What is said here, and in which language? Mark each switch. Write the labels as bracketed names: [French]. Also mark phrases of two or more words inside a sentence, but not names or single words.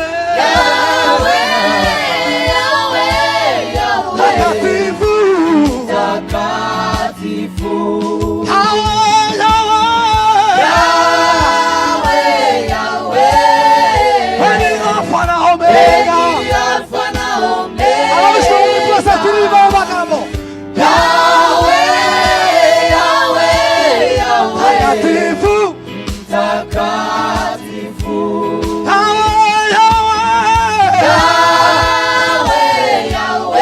[Swahili] Yawe, Yawe, Yawe, mtakatifu. mtakatifu. Yawe, Yawe, Yawe, Yawe, wewe ni Alfa na wewe Omega. ni Alfa na [Kinyarwanda] Ababishoboye twese turirimba [Swahili] Omega. [Kinyarwanda] mu magambo. [Swahili] Yawe, Yawe, Yawe, Mtakatifu. mtakatifu. Yawe, Yawe, Yawe, Yawe,